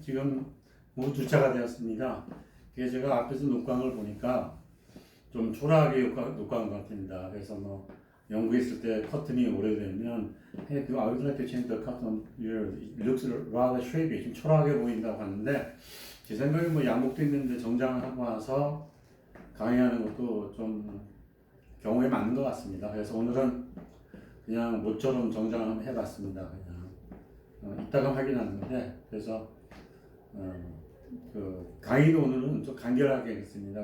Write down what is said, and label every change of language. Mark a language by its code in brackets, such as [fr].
[ko] 지금 오후 2차가 되었습니다. 그래서 제가 앞에서 녹광을 보니까 좀 초라하게 녹광 같습니다. 그래서 뭐 영국에 있을 때 커튼이 오래되면 [en] Hey, I would like to change the curtain. It looks rather shabby. [ko] 좀 초라하게 보인다고 하는데 제 생각에 뭐 양복도 있는데 정장을 하고 와서 강의하는 것도 좀 경우에 맞는 것 같습니다. 그래서 오늘은 그냥 모처럼 정장을 한번 해봤습니다. 그냥 이따가 확인하는데 그래서 어, 그 강의도 오늘은 좀 간결하게 했습니다.